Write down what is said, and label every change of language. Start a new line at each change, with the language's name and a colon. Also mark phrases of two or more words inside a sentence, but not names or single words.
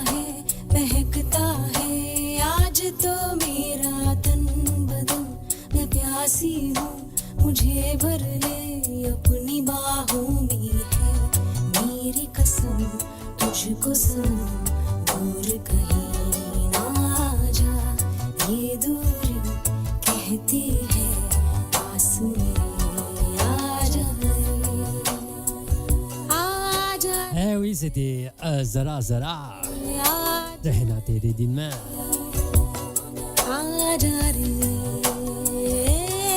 Hindi: है आज तो मेरा तन बदन मैं प्यासी हूँ मुझे भर ले अपनी बाहों में है मेरी कसम तुझको सनम दूर कहीं ये दूरी कहती है पास मेरे आ जा
French: Eh oui, c'était Zara Zara. Tehna tere din mein.
Hindi: आ जा रे